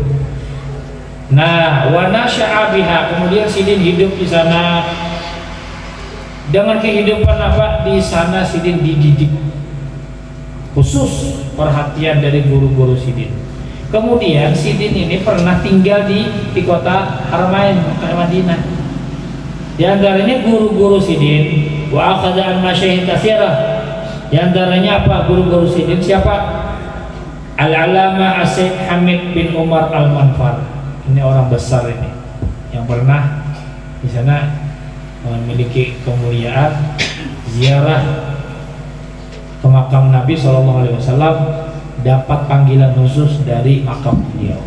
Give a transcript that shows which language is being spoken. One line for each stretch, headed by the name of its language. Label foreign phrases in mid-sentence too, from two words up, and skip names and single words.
Banjar: Nah,
Arabic: ونشأ بها,
Banjar: kemudian sidin hidup di sana dengan kehidupan apa? Di sana sidin dididik, khusus perhatian dari guru-guru sidin. Kemudian sidin ini pernah tinggal di kota Haramain, Mekah Madinah. Di antaranya guru-guru sidin,
Arabic: وأخذ عن مشايخ كثيرة.
Banjar: Di antaranya apa? Guru-guru sidin siapa? Al-Alama As-Said Hamid bin Umar Al-Manfar.
Indonesian: Ini orang besar ini yang pernah di sana memiliki kemuliaan ziarah ke makam Nabi SAW, dapat panggilan khusus dari makam beliau.